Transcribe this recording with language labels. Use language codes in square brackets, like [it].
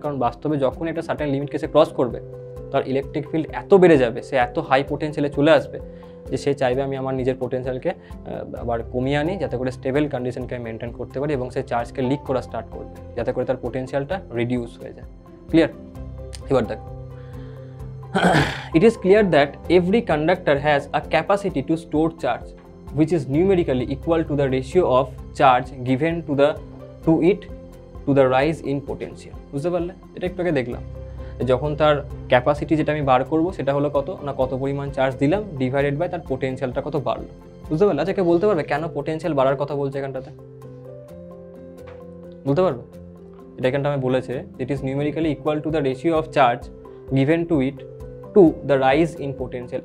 [bn] কারণ বাস্তবে যখন এটা সার্টেন লিমিটকে সে ক্রস করবে তার ইলেকট্রিক ফিল্ড এত বেড়ে যাবে, সে এত হাই পোটেনশিয়ালে চলে আসবে যে সে চাইবে আমি আমার নিজের পোটেনশিয়ালকে আবার কমিয়ে আনি যাতে করে স্টেবল কন্ডিশনকে আমি মেনটেন করতে পারি, এবং সে চার্জকে লিক করা স্টার্ট করবে যাতে করে তার পোটেনশিয়ালটা রিডিউস হয়ে যায়। ক্লিয়ার? এবার দেখো, [en] it is clear that every conductor has a capacity to store charge which is numerically equal to the ratio of charge given to it to the rise in potential. [bn] বুঝতে পারলে? এটা একটু আগে দেখলাম যখন তার ক্যাপাসিটি যেটা আমি বার করবো সেটা হলো কত না, কত পরিমাণ চার্জ দিলাম ডিভাইডেড বাই তার পোটেনশিয়ালটা কত বাড়লো। বুঝতে পারলে? আচ্ছা, কে বলতে পারবে কেন পোটেনশিয়াল বাড়ার কথা বলছে এখানটাতে? বলতে পারবে? এটা এখানটা আমি বলেছে [en] It is numerically equal to the ratio of charge given to it to the rise in potential.